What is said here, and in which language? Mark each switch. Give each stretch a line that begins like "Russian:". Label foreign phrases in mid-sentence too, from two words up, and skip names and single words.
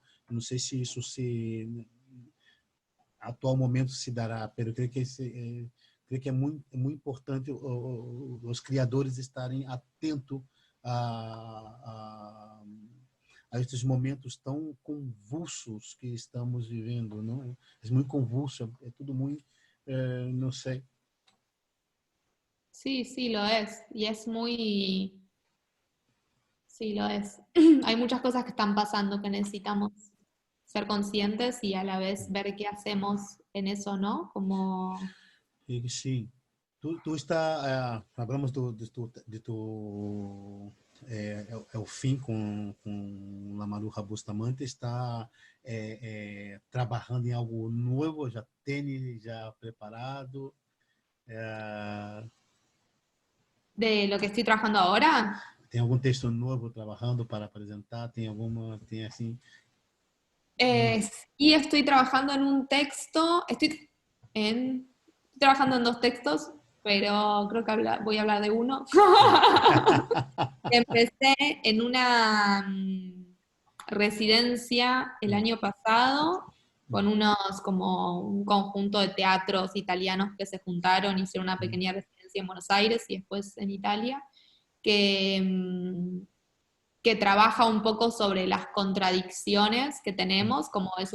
Portuguese: Não sei se isso se atual momento se dará, mas eu creio que é muito importante os criadores estarem atentos a, a estes momentos tão convulsos que estamos vivendo, não? É muito convulso, é tudo muito no sé.
Spanish: Sí, sí, lo es. Y es muy... Sí, lo es. Hay muchas cosas que están pasando que necesitamos ser conscientes y a la vez ver qué hacemos en eso, ¿no? Como...
Portuguese: E sim, tu está, falamos é o fim com Lamaru Bustamante, está trabalhando em algo novo, já tem já preparado,
Spanish: De lo que estoy trabajando ahora,
Portuguese: tem algum texto novo trabalhando para apresentar, tem assim,
Spanish: eh, sí estoy trabajando en un texto, estoy trabajando en dos textos, pero creo que voy a hablar de uno. Empecé en una residencia el año pasado con como un conjunto de teatros italianos que se juntaron, hicieron una pequeña residencia en Buenos Aires y después en Italia, que, que trabaja un poco sobre las contradicciones que tenemos, como